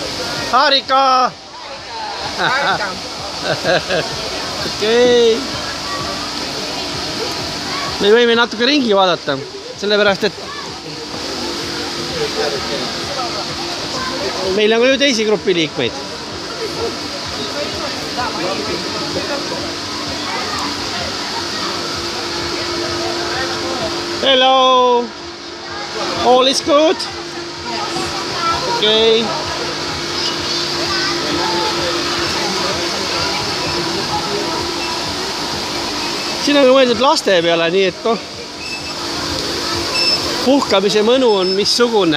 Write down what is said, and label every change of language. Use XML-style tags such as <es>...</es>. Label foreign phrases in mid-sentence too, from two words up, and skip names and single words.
<et>Harrika! Okei. Me võime natuke ringi vaadata, sellepärast, et meil on ka ju teisi grupi liikmeid.</et> <en>Hello! All is good? Okay.</en> <et>Siin on mõeldud laste peale, nii et puhkamise mõnu on missugune.</et>